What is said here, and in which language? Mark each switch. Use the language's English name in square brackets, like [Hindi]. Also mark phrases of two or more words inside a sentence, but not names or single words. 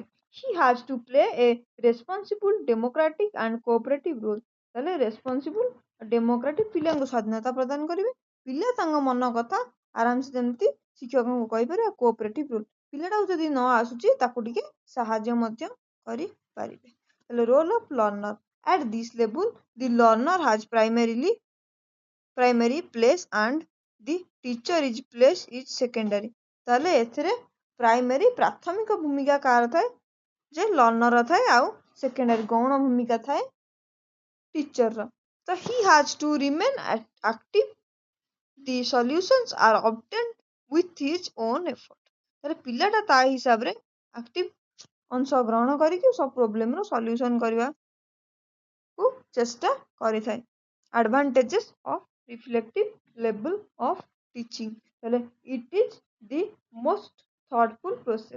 [English] he has to play a responsible democratic and cooperative role. [Odia] ତାହେଲେ [English] responsible democratic [Odia] ପିଲାଙ୍କୁ ସ୍ୱାଧୀନତା ପ୍ରଦାନ କରିବେ, ପିଲା ତାଙ୍କ ମନ କଥା ଆରାମସେ ଯେମିତି ଶିକ୍ଷକଙ୍କୁ କହିପାରିବେ। [English] cooperative role, [Odia] ପିଲାଟାକୁ ଯଦି ନ ଆସୁଛି ତାକୁ ଟିକେ ସାହାଯ୍ୟ ମଧ୍ୟ କରିପାରିବେ। [English] ତାହେଲେ role of learner. At this level the learner has primary place and the teacher is place is secondary। [Odia] ତାହେଲେ ଏଥିରେ ପ୍ରାଇମେରୀ ପ୍ରାଥମିକ ଭୂମିକା କାହାର ଥାଏ, ଯେ ଲର୍ଣ୍ଣର ଥାଏ, ଆଉ ସେକେଣ୍ଡାରୀ ଗୌଣ ଭୂମିକା ଥାଏ ଟିଚରର। [English] ତ he has to remain active, the solutions are obtained with his own effort। [Odia] ତାହେଲେ ପିଲାଟା ତା ହିସାବରେ ଆକ୍ଟିଭ ଅଂଶଗ୍ରହଣ କରିକି ସବୁ [English] problem's solution [Odia] କରିବାକୁ ଚେଷ୍ଟା କରିଥାଏ। [English] advantages of reflective level of teaching. ତାହେଲେ it is the most thoughtful process.